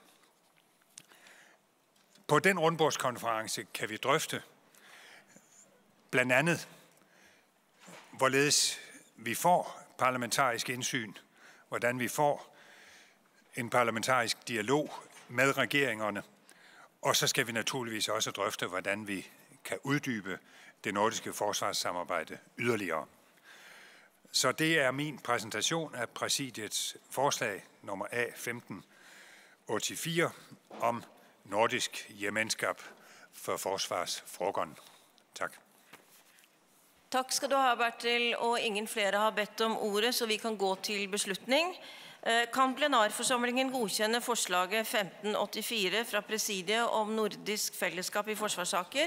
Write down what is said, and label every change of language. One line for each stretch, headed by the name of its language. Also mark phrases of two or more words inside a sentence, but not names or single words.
Danish: På den rundbordskonference kan vi drøfte blandt andet, hvorledes vi får parlamentarisk indsyn, hvordan vi får en parlamentarisk dialog med regeringerne, og så skal vi naturligvis også drøfte, hvordan vi kan uddybe det nordiske forsvarssamarbejde yderligere. Så det min præsentation af præsidiets forslag nummer A1584 om nordisk gemenskap for forsvarsfrågerne. Tak.
Norwegian: Tak skal du ha, Bertil, og ingen flere har bedt om ordet, så vi kan gå til beslutning. Kan plenarforsamlingen godkjenne forslaget 1584 fra presidiet om nordisk fellesskap i forsvarssaker?